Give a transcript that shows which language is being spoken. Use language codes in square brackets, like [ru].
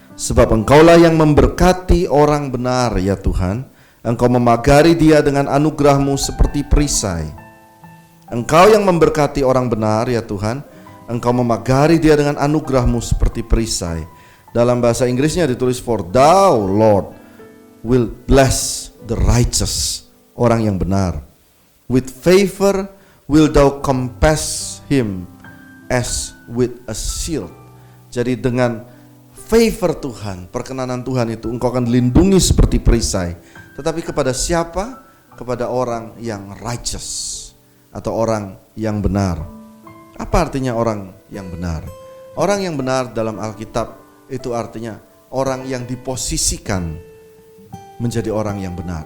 [id] Sebab engkaulah yang memberkati orang benar ya Tuhan, engkau memagari dia dengan anugerahmu seperti perisai. Engkau yang memberkati orang benar ya Tuhan, engkau memagari dia dengan anugerahmu seperti perisai. Dalam bahasa Inggrisnya ditulis [en] for thou Lord will bless the righteous, [id] orang yang benar. [en] With favor will thou compass him as with a shield. [id] Jadi dengan favor Tuhan, perkenanan Tuhan itu engkau akan dilindungi seperti perisai. Tetapi kepada siapa? Kepada orang yang righteous atau orang yang benar. Apa artinya orang yang benar? Orang yang benar dalam Alkitab itu artinya orang yang diposisikan menjadi orang yang benar.